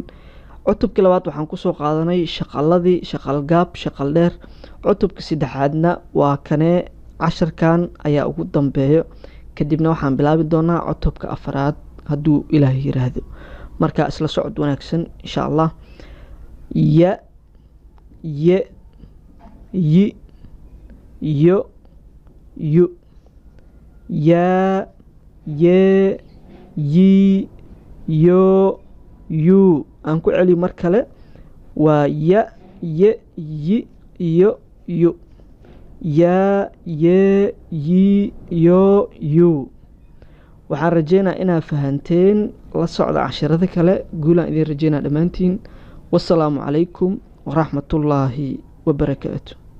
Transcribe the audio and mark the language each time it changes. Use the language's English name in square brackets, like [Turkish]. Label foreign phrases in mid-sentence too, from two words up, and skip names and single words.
[Somali] cutubkii labaad waxaan kusoo qaadanay shaqaladii, shaqal gaab, shaqal dheer. cutubkii saddexaadna waa kanee casharkan ayaa ugu dambeeyo, kadibna waxaan bilaabi doonaa cutubka afraad hadduu ilaahay yiraahdo. marka isla socod wanaagsan [Arabic] إن شاء الله. ya ye yi yo yu ya ye yi yo yu. [Somali] aan ku celi mar kale. waa ya ye yi yo yu ya ye yi yo yu. waxaan rajeynaa inaad fahanteen. la socda casharada kale. guulaan idin rajeynaa dhammaantiin. [Arabic] والسلام عليكم ورحمة الله وبركاته.